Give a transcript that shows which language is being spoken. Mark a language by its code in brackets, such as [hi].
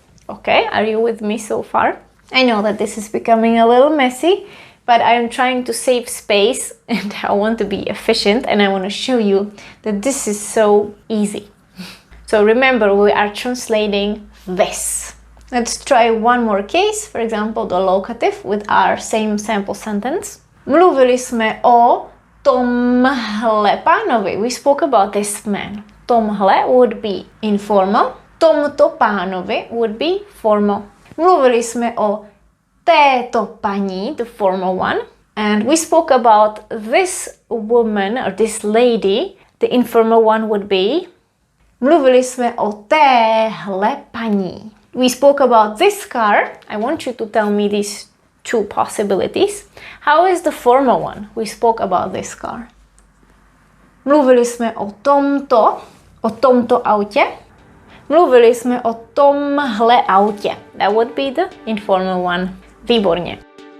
[en] Okay, are you with me so far? I know that this is becoming a little messy, but I am trying to save space and I want to be efficient and I want to show you that this is so easy. So remember, we are translating this. Let's try one more case, for example, the locative with our same sample sentence. [cs] Mluvili jsme o tomhle pánovi. [en] We spoke about this man. Tomhle would be informal. [cs] Tomto pánovi [en] would be formal. [cs] Mluvili jsme o této paní, [en] the formal one. And we spoke about this woman or this lady. The informal one would be [cs] mluvili jsme o téhle paní. [en] We spoke about this car. I want you to tell me these two possibilities. How is the formal one? We spoke about this car. [cs] Mluvili jsme o tomto autě. Mluvili jsme o tomhle autě. [en] That would be the informal one. [cs] Výborně.